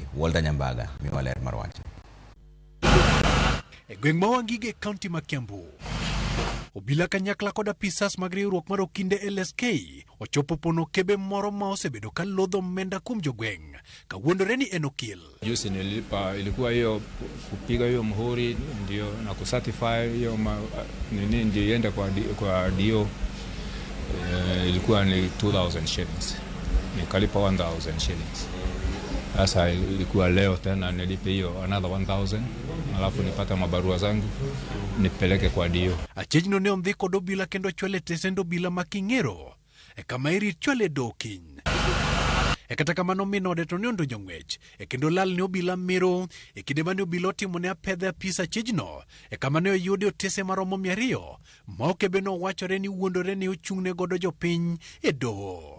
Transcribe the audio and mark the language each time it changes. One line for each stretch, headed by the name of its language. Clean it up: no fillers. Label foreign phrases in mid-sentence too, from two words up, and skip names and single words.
Luo (Kenya and Tanzania): Walter Nyambaga miwa ler mar wach. E gweng' ma Wangige kaunti ma Kiambu, obila kanyakla kod apisas mag riwruok mar okinde LSK ochopo pono Okebe moro ma osebedo ka lodho omenda kuom jogweng' ka wuondore ni en okil.
Swahili: Juzi nilipa, ilikuwa hiyo kupiga hiyo mhuri ndio na kucertify hiyo nini ndio iende kwa DO, ilikuwa ni 2000 shillings. Nikalipa 1000 shillings. Sasa ilikuwa leo tena nilipe hiyo another 1000, alafu nipata mabarua zangu nipeleke kwa DO.
Luo (Kenya and Tanzania): Achejno ne ondhi kod obila kendo chwele tesendo obila making'ero kama iri chwele dokiny. Kata kamano minode to ne ondonjo ng'wech kendo lal ne obila miro kinde mane obila otimo ne apedhe apisa achejno kama ne oyudi otese maromo 200 ma Okebe no wachore ni wuondore ni ochung'ne godo jopiny e doho.